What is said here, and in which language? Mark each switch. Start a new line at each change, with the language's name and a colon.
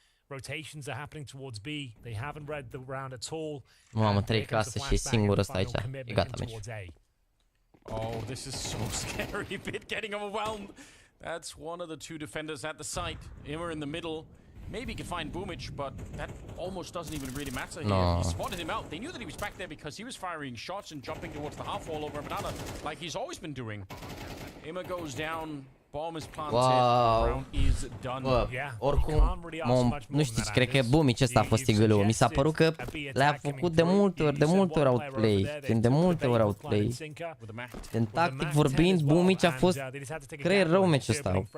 English: Rotations are happening towards B. They haven't read the round at all.
Romanian: Mamă, 3 case și e singur ăsta aici. E gata meciul.
English: Oh, this is so scary. Bit getting overwhelmed. That's one of the two defenders at the site. Immer in the middle. Maybe he could find Boomich, but that almost doesn't even really matter here. No. He spotted him out. They knew that he was back there because he was firing shots and jumping towards the half wall over Banana, like he's always been doing. Immer goes down. Bomb is planted. Wow. Round is done.
Romanian: Bă, oricum, nu știu, cred că Boomich ăsta a fost tigălul. Mi s-a părut că le-a făcut de multe ori outplay. Când de multe ori outplay. În tactic vorbind, Boomich a fost creier rău meciul ăsta.